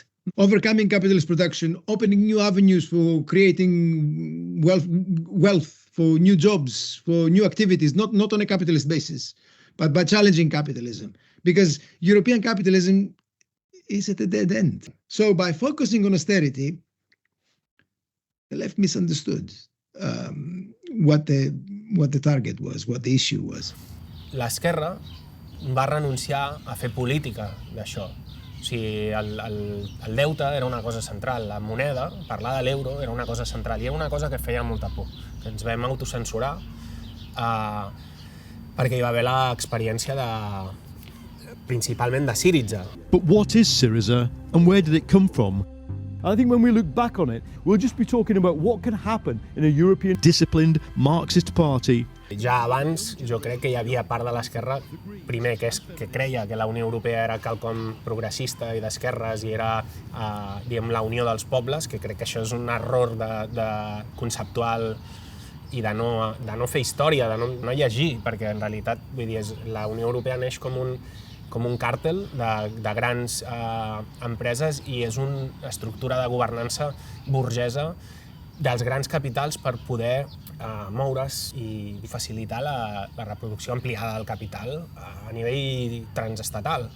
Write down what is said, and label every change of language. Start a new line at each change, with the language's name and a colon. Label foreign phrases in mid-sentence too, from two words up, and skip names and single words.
English: Overcoming capitalist production, opening new avenues for creating wealth, for new jobs, for new activities, not on a capitalist basis, but by challenging capitalism. Because European capitalism is at a dead end. So by focusing on austerity, the left misunderstood what the target was, what the issue was.
Catalan: L'esquerra va renunciar a fer política d'això. O sigui, el deute era una cosa central, la moneda, parlar de l'euro era una cosa central, i era una cosa que feia molta por, que ens vam autocensurar perquè hi va haver l'experiència principalment de Syriza.
English: But what is Syriza and where did it come from? I think when we look back on it, we'll just be talking about what can happen in a European disciplined Marxist party
Catalan: Ja abans jo crec que hi havia part de l'esquerra, primer, que creia que la Unió Europea era quelcom progressista i d'esquerres i era la unió dels pobles, que crec que això és un error conceptual i de no fer història, de no llegir, perquè en realitat la Unió Europea neix com un càrtel de grans empreses i és una estructura de governança burgesa dels grans capitals per poder moure's i facilitar la reproducció ampliada del capital a nivell transestatal.